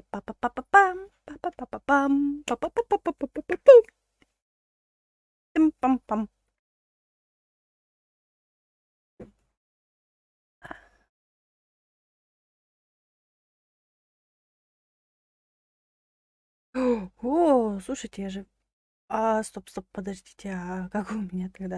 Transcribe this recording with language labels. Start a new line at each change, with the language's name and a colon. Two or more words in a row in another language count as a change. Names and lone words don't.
Russian: Па-па-па-па-пам. Па-па-па-па-пам. Па-па-па-па-па-па-па-пам. Тим-пам-пам. О, слушайте, я же... стоп, подождите, а как у меня тогда?